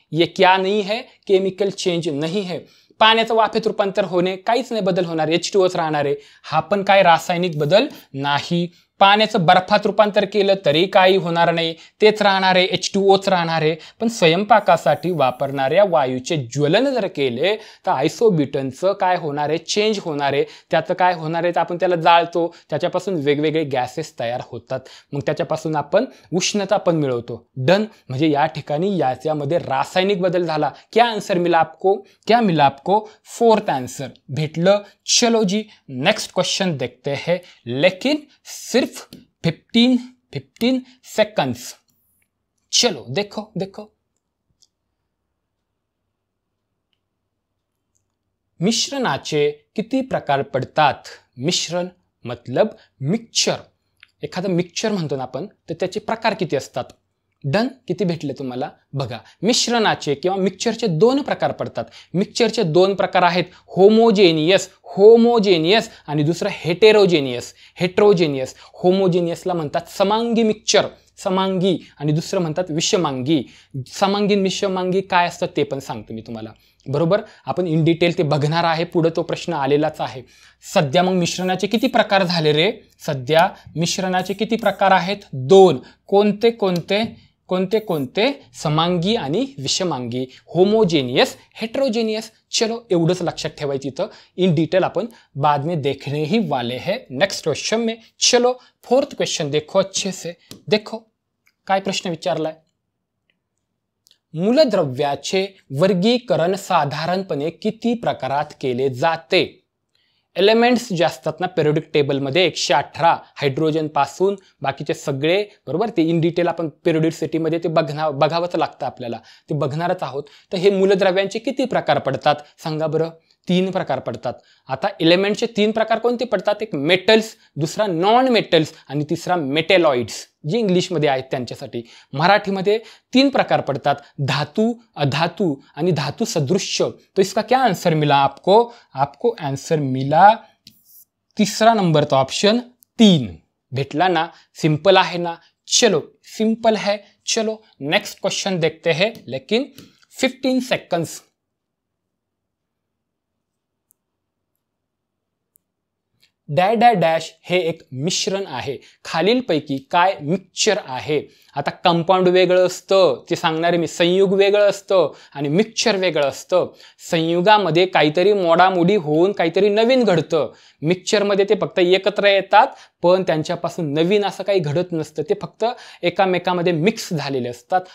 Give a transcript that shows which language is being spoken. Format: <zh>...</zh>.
<hi>ये क्या नहीं है, केमिकल चेंज नहीं है.</hi> <mr>पाण्याचं वाफेत रूपांतर होणे, काहीच नाही बदल होणार, H2Oच राहणार आहे. हा पण काय रासायनिक बदल नाही. पाण्याचं बर्फात रूपांतर केलं तरी काही होणार नाही, तेच राहणार आहे, H2Oच राहणार आहे. पण स्वयंपाकासाठी वापरणाऱ्या वायूचे ज्वलन जर केले तर आयसोब्युटेनचं काय होणार आहे, चेंज होणार आहे. त्याचं काय होणार आहे, तर आपण त्याला जाळतो, त्याच्यापासून वेगवेगळे गॅसेस तयार होतात, मग त्याच्यापासून आपण उष्णता पण मिळवतो. डन. म्हणजे या ठिकाणी याच्यामध्ये रासायनिक बदल झाला.</mr> <hi>क्या आंसर मिला आपको,</hi> <mr>4th आंसर भेटलं.</mr> <hi>चलो जी, नेक्स्ट क्वेश्चन देखते हैं, लेकिन सिर्फ 15 सेकंड्स. चलो देखो.</hi> <mr>मिश्रणाचे किती प्रकार पडतात? मिश्रण मतलब मिक्सचर. एखादं मिक्सचर म्हणतो ना आपण, तर त्याचे प्रकार किती असतात? डन. किती भेटले तुम्हाला? बघा, मिश्रणाचे किंवा मिक्सचरचे 2 प्रकार पडतात. मिक्सचरचे 2 प्रकार आहेत, होमोजेनियस आणि दुसरं हेटेरोजेनियस. होमोजेनियसला म्हणतात समांगी मिक्सचर, समांगी, आणि दुसरं म्हणतात विषमांगी. समांगी विषमांगी काय असतं ते पण सांगतो मी तुम्हाला, बरोबर. आपण इन डिटेल ते बघणार आहे, पुढे तो प्रश्न आलेलाच आहे. सध्या मग मिश्रणाचे किती प्रकार झाले रे? सध्या मिश्रणाचे किती प्रकार आहेत? 2. कोणते? कोणते कोणते समांगी आणि विषमांगी, होमोजेनियस, हेट्रोजेनियस। चलो एवढंच लक्षात ठेवायचं,</mr> <hi>इथं इन डिटेल अपन बाद में देखने ही वाले हैं नेक्स्ट क्वेश्चन में। चलो फोर्थ क्वेश्चन देखो अच्छे से, देखो</hi> <mr>काय प्रश्न विचारलाय। मूलद्रव्याचे वर्गीकरण साधारणपणे किती प्रकारात केले जाते? एलिमेंट्स जे असतात ना पेरियोडिक टेबलमध्ये 118 हायड्रोजन पासून बाकीचे सगळे, बरोबर, ते इन डिटेल आपण पेरियोडिसिटीमध्ये ते बघावंच लागतं आपल्याला, ते बघणारच आहोत। तर हे मूलद्रव्यांचे किती प्रकार पडतात सांगा बरं? 3 प्रकार पडतात। आता एलिमेंटचे 3 प्रकार कोणते पडतात? एक मेटल्स, दुसरा नॉन मेटल्स आणि तिसरा मेटेलॉइड्स, जे इंग्लिशमध्ये आहेत त्यांच्यासाठी। मराठीमध्ये 3 प्रकार पडतात, धातु, अधातु आणि धातु सदृश्य।</mr> <hi>तो इसका क्या आंसर मिला आपको? आपको आंसर मिला तीसरा नंबर, तो ऑप्शन 3 भेटला ना।</hi> <mr>सिंपल आहे ना?</mr> <hi>चलो सिंपल है। चलो नेक्स्ट क्वेश्चन देखते हैं, लेकिन 15 सेकंड्स।</hi> <mr>डॅश डॅश डॅश हे एक मिश्रण आहे, खालीलपैकी काय मिक्सचर आहे? आता कंपाऊंड वेगळं असतं, ते सांगणारे मी, संयुग वेगळं असतं आणि मिक्सचर वेगळं असतं। संयुगामध्ये काहीतरी मोडामोडी होऊन काहीतरी नवीन घडतं, मिक्सचरमध्ये ते फक्त एकत्र येतात पण त्यांच्यापासून नवीन असं काही घडत नसतं, ते फक्त एकामेकामध्ये मिक्स झालेले असतात।</mr>